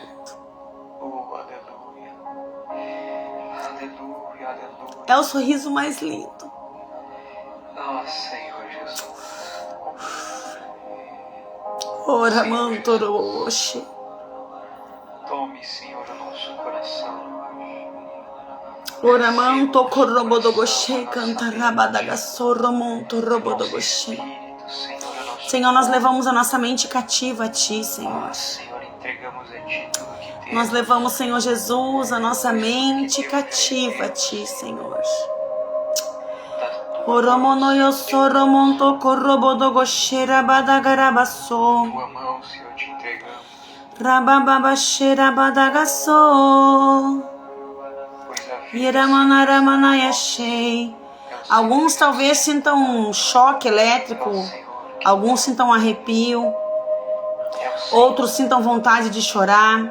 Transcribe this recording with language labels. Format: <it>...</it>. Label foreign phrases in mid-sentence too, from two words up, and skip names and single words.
<pt>Oh, aleluia. Aleluia, aleluia. É o sorriso mais lindo. Oh, Senhor Jesus. Ora, mantoroxe. Tome, Senhor, o nosso coração. Ora, manto corrobodogoxe, canta rabadagaçorro, monto robodogoxe. Senhor, nós levamos a nossa mente cativa a Ti, Senhor. Senhor, entregamos a Ti tudo que temos. Nós levamos, Senhor Jesus, a nossa mente cativa a Ti, Senhor. Oromonoyossoro monto corrobodogoxe, rabadagarabaço. Tua mão, Senhor, te entregamos. Rabababaxe, rabadagaço. Yeramanaramanayashei. Alguns talvez sintam um choque elétrico, alguns sintam um arrepio, outros sintam vontade de chorar.</pt>